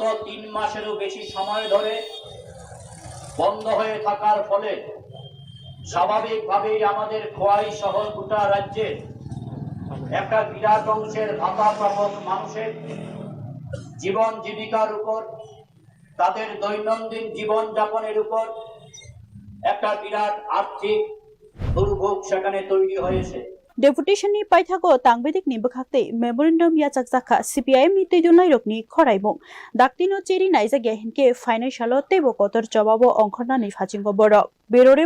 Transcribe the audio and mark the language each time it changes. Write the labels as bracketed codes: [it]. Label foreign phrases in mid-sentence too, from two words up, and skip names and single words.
[bn] 3 মাসেরও বেশি সময় ধরে বন্ধ হয়ে থাকার ফলে স্বাভাবিকভাবেই আমাদের খোয়াই সহ গোটা রাজ্যের একটা বিরাট অংশের ভাতা প্রাপক মানুষের জীবন জীবিকার উপর তাদের দৈনন্দিন জীবন যাপনের উপর একটা বিরাট আর্থিক দুর্ভোগ সেখানে তৈরি হয়েছে [trp] डेपुटेशन नि पाइथागो तांबेदिक नि बखाक्तै मेमोरेंडम या चकचका CPIM नि तैदुलनाय रकनि खराइबो दाक्तिनो चेरि नाइजा गेहिनके फाइनान्सियाल तैबो कतर जवाबो अंखरनानि फाचिंगो बड़ बेरोरे